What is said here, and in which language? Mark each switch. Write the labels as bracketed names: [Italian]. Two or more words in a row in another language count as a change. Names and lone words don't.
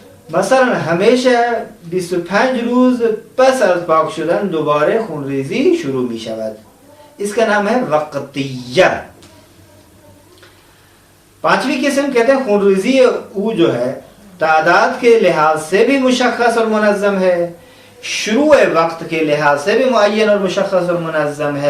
[Persian] مثلا همیشه 25 روز پس از پاک شدن دوباره خونریزی شروع می شود. [Urdu] اس کا نام ہے وقتیہ. پانچویں قسم کہتے ہیں خونریزی او جو ہے تعداد کے لحاظ سے بھی مشخص اور منظم ہے، شروع وقت کے لحاظ سے بھی معین اور مشخص اور منظم ہے.